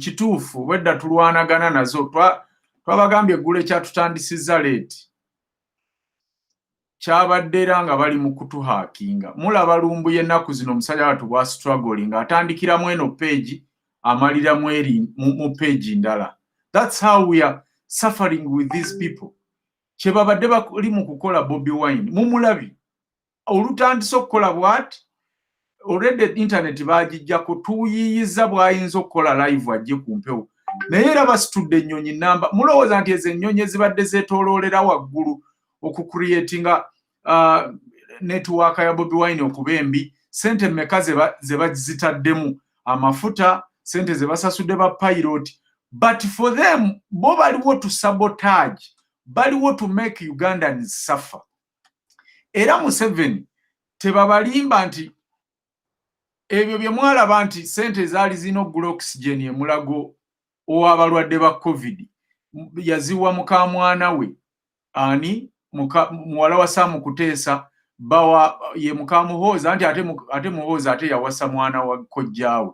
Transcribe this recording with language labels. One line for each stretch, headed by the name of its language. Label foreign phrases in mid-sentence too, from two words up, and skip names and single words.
Ganda: Kituufu wedda tulwanagana nazo. Twabagambye eggulu ekyatutandisizza leeti kyabadde era nga bali mu kutuhaakinga. Mulaba lumbu y'ennaku zino omusajja watu bwa struggling atandikiramu eno page amaliramu eri mu page ndala.
English: That's how we are suffering with these people.
Ganda: Kye babadde bali mu kukola Bobi Wine mumulabi olutandise okukola bw'ati already internet bagijjako tuyiyiza bw'ayinza okukola live ajje ku mpewo, naye era basitudde ennyonyi namba. Mulowooza nti ezo ennyonyi ezibadde zeetooloolera waggulu okucreatinga network ya Bobi Wine okuba embi, sente mmeka ze bazitaddemu, amafuta, sente ze basasudde ba pilot.
English: But for them,
Ganda: bo baliwo
English: to sabotage, baliwo to make Ugandans suffer.
Ganda: Era Museveni tebabalimba nti ebyo bye mwalaba nti sente zaali zina oggula oxygen emulago ow'abalwadde ba COVID yaziwa muka mwana we ani muwala wa Saamu Kuteesa bawa ye muka Muhooza, nti ate Muhooza ate yawasa mwana wa kojjaawe.